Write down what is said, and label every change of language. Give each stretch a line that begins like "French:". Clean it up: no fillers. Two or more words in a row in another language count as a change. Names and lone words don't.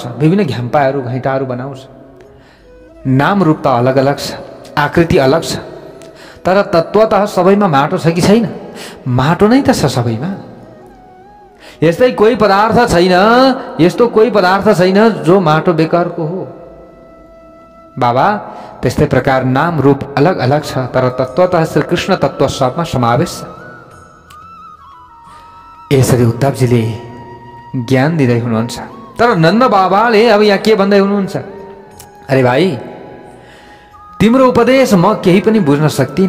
Nepali: विभिन्न घ्याम्पाहरू घैँटाहरू बनाउँछ। नाम रूप त अलग अलग छ, आकृति अलग छ, तर तत्त्वतः सबैमा माटो छ कि छैन? माटो नै त छ सबैमा। यस्तै कोही पदार्थ छैन, यस्तो कोही पदार्थ छैन जो माटो बेकरको हो बाबा। त्यस्तै प्रकार नाम रूप अलग अलग छ, तर तत्त्वतः श्री कृष्ण तत्त्व सबमा समावेश छ। यसरी उद्धवजीले ज्ञान दिँदै हुनुहुन्छ। तर नन्द बाबाले अब यहाँ के भन्दै हुनुहुन्छ? अरे भाइ, तिम्रो उपदेश म केही पनि बुझ्न सक्दिनँ।